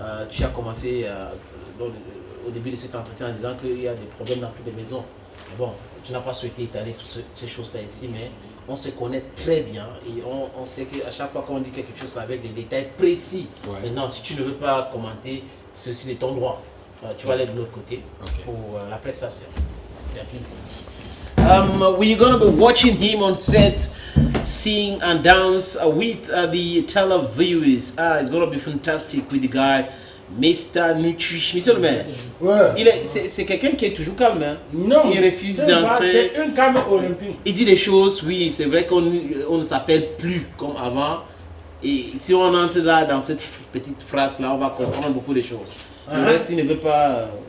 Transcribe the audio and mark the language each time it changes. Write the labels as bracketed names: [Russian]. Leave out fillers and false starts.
[French] Tu as commencé au début de cet entretien en disant qu'il y a des problèmes dans toutes les maisons. Mais bon, tu n'as pas souhaité étaler toutes ces choses-là ici, mais on se connaît très bien et on sait qu'à chaque fois qu'on dit quelque chose c'est avec des détails précis. Ouais. Maintenant, si tu ne veux pas commenter, c'est aussi de ton droit. Tu vas aller de l'autre côté Ok. pour la prestation. Merci. [English] We're going to be watching him on set sing and dance with the televiewers. It's going to be fantastic with the guy, Mr. [French] Nutrish. Monsieur le maire, Ouais. c'est quelqu'un qui est toujours calme. Hein? Non. Il refuse C'est vrai, d'entrer. C'est une came olympique. Il dit des choses, oui, c'est vrai qu'on ne s'appelle plus comme avant. Et si on entre là dans cette petite phrase-là, on va comprendre beaucoup de choses. Le reste, il ne veut pas,